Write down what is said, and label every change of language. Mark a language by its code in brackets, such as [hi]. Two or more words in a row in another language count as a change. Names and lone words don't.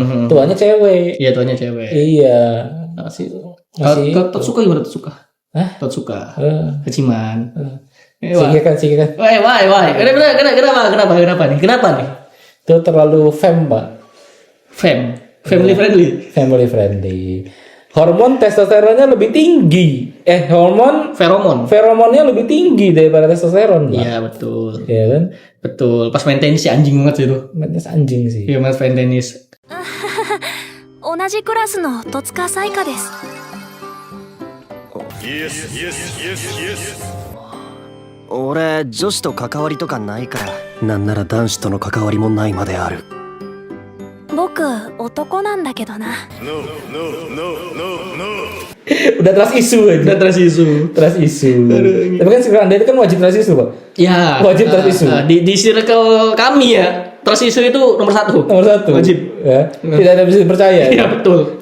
[id] Tuannya cewek. Iya, tuannya cewek. Iya. Kalau Totsuka gimana Totsuka? Totsuka. Hachiman. Sikikan. Wah. Kenapa nih? Itu terlalu fem, Pak. [en] Family friendly. Family friendly. [id] hormon testosteronnya lebih tinggi. Hormon feromonnya lebih tinggi daripada testosteron, Pak. Iya betul. Iya kan? Betul. Pas main tenis sih anjing banget sih itu. Main anjing sih. Iya main tenis. [ja] 同じクラスの戸塚彩花です。俺女子と関わりとかないから、なんなら男子との関わりもないまである。僕男なんだけどな。 [id] Udah [en] trust isu [id] aja. [en] Trust isu. [id] Tapi kan sekarang Anda itu kan wajib [en] trust isu, [id] Pak. Ya. Wajib [en] trust isu. [id] Di circle kami ya, [en] trust isu [id] itu nomor 1. Nomor 1. Wajib. Ya. Tidak ada bisa dipercaya. Iya betul.